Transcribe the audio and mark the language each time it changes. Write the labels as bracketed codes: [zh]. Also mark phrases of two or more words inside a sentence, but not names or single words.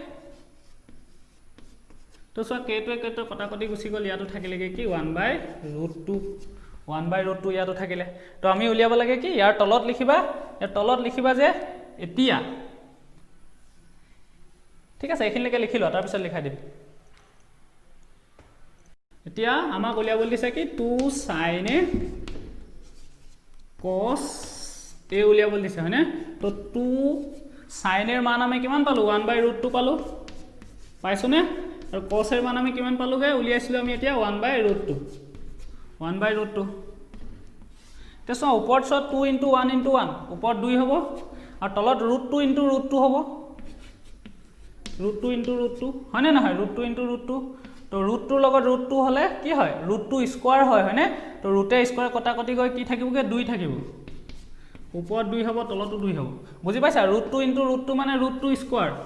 [as] তো সো k টো কটাকটি গুচি গল ইয়াটো থাকিলেগে কি 1/√2 ইয়াটো থাকিলে তো আমি উলিয়াব লাগে কি ইয়াৰ তলত লিখিবা যে এতিয়া ঠিক আছে এখিনলৈকে লিখি লোৱা তাৰ পিছত লিখাই দিম এতিয়া আমাক উলিয়াবলৈ দিছে কি 2 sin a cos a উলিয়াবলৈ দিছে হয়নে তো 2 sin a ৰ মান আমি কিমান পালো 1/√2 পালো পাইছোনে আৰু cos এৰ মান আমি কিমান পালোগে উলিয়াইছিলো আমি এতিয়া 1/√2 তেছো ওপৰত 2 into 1 into 1 ওপৰত 2 হ'ব আৰু তলত √2 into √2 হ'ব √2 into √2 হয়নে নহয় √2 into √2 তো √2 লগত √2 হলে কি হয় √2 স্কয়ার হয় হয়নে তো ৰুটে স্কয়ার কটাকটি গৈ কি থাকিবগে 2 থাকিব ওপৰত 2 হ'ব তলতো 2 হ'ব বুজি পাইছা √2 * √2 মানে √2 স্কয়ার